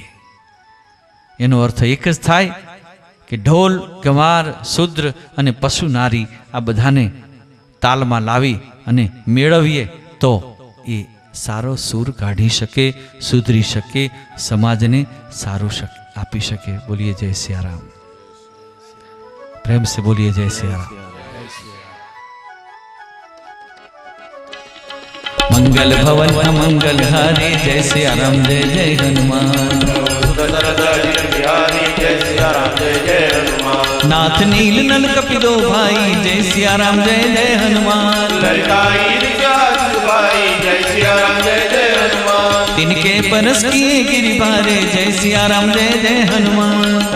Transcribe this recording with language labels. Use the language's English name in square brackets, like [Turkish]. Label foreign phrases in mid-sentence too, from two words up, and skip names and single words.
[Gujarati] એનો અર્થ એક જ થાય કે ઢોલ, ગંવાર, શૂદ્ર અને પશુ નારી આ બધાને તાલમાં લાવી અને મેળવીએ તો એ સારો સૂર કાઢી શકે, સુધરી શકે, સમાજને સારું આપી શકે. બોલીએ જય સિયારામ. પ્રેમ से બોલીએ જય સિયારામ. [Awadhi] मंगल भवन मंगल हारी, जय सियाराम, जय जय हनुमान. नाथ नील नल कपिलो भाई, जय सिया राम, जय जय हनुमान. तिनके परस किए गिरि भारे, जय सिया राम, जय जय हनुमान.